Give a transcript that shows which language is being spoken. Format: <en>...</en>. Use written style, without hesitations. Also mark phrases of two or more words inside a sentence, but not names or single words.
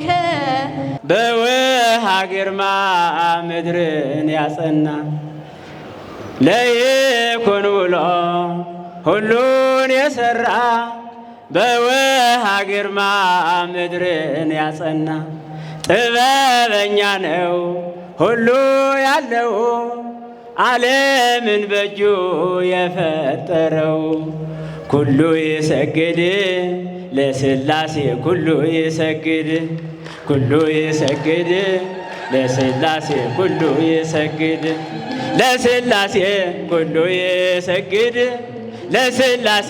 <am>በውሃ ግርማ ምድርን ያጸና ለይኩን ብሎ ሁሉን የሠራ በውሃ ግርማ ምድርን ያጸና ጥበበኛ ነው ሁሉ ያለው ዓለምን በእጁ የፈጠረው።</am> <ti>ኩሉ ይሰግድ ለሥላሴ ኩሉ ይሰግድ ኩሉ ይሰግድ ለሥላሴ ኩሉ ይሰግድ ለሥላሴ ኩሉ ይሰግድ ለሥላሴ</ti>